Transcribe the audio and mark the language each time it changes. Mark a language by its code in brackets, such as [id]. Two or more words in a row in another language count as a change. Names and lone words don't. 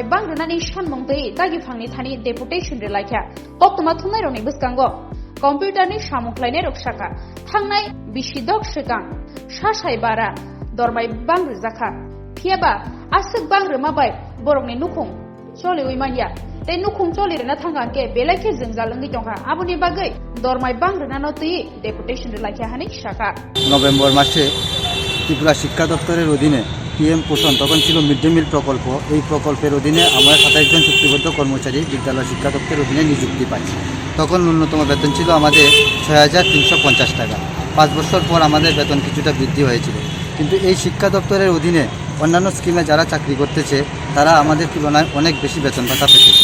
[trp] Bangrani Shanmong Tui Dagifangni Tani Deputation Dulakha Koktwma Thunai Buskango Computer ni Shamuklainero Shaka Tangnai Bishidok Shikang Shashai Bara Dormai Bangrzaka Piaba Asik Bangramabai Borongni Nukung Choli Wimanya Te Nukung Choli Renatanganke Belaki Zingalangi Tonga Abuni Bagai Dormai Bangranoti Deputation Like Hanik Shaka [bn] নভেম্বর মাসে ত্রিপুরা শিক্ষা দপ্তরের অধীনে PM পোষণ তখন ছিল মিড ডে মিল প্রকল্প। এই প্রকল্পের অধীনে আমরা 27 জন চুক্তিবদ্ধ কর্মচারী বিদ্যালয় শিক্ষা দপ্তরের অধীনে নিযুক্তি পাই। তখন ন্যূনতম বেতন ছিল আমাদের 6,350 টাকা। 5 বছর পর আমাদের বেতন কিছুটা বৃদ্ধি হয়েছিল, কিন্তু এই শিক্ষা দপ্তরের অধীনে অন্যান্য স্কিমে যারা চাকরি করতেছে তারা আমাদের তুলনায় অনেক বেশি বেতন ভাতা পেতেছে।